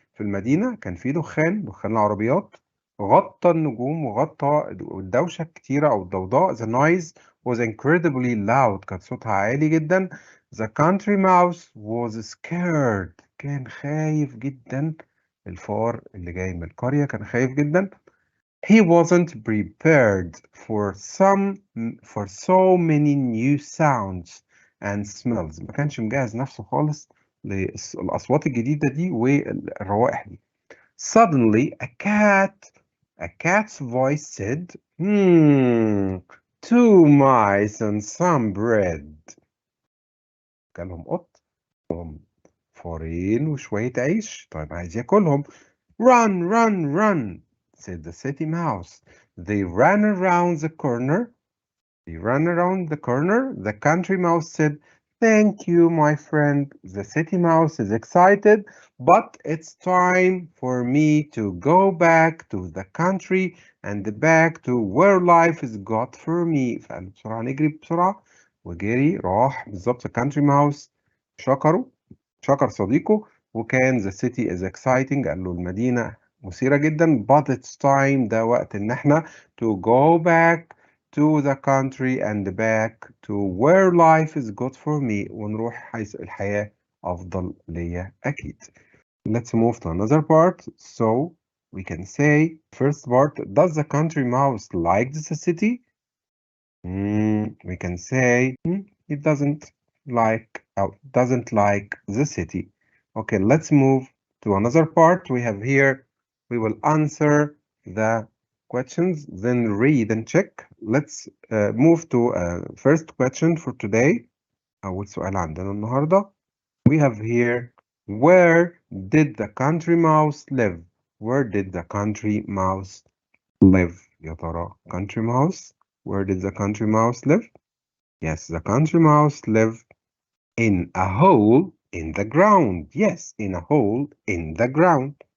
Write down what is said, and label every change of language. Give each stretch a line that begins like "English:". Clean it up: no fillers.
Arabic: في المدينة كان في دخان العربيات غطى النجوم وغطى الدوشة الكتيرة أو الضوضاء.
English: The noise was incredibly loud
Arabic: كان صوتها عالي جدا.
English: The country mouse was scared
Arabic: كان خايف جدا. الفار اللي جاي من القرية كان خايف جدا.
English: He wasn't prepared for so many new sounds and smells.
Arabic: ما كانش مجهز نفسه خالص للأصوات الجديدة دي والروائح دي.
English: Suddenly a cat's voice said, 2 mice and some bread.
Arabic: كلهم قط فارين وشوية عيش. طيب عايز ياكلهم.
English: Run, said the city mouse. They ran around the corner. The country mouse said, thank you, my friend. The city mouse is excited, but it's time for me to go back to the country and back to where life is good for me.
Arabic: فقال بسرعة نجري بسرعة وجري راح بالظبط. الكانتري ماوس شكر صديقه وكان
English: the city is exciting
Arabic: قال له المدينة مثيرة جدا
English: but it's time
Arabic: ده وقت ان احنا
English: to go back to the country and back to where life is good for me
Arabic: ونروح حيث الحياة أفضل ليا أكيد.
English: Let's move to another part. So we can say first part, does the country mouse like the city? We can say it doesn't like the city. Okay, let's move to another part. We have here, we will answer the questions, then read and check. Let's move to first question for today.
Arabic: أول سؤال عندنا النهاردة.
English: We have here, where did the country mouse live? Where did the country mouse live?
Arabic: يا ترى
English: country mouse? Where did the country mouse live? Yes, the country mouse lived In a hole in the ground. Yes, in a hole in the ground.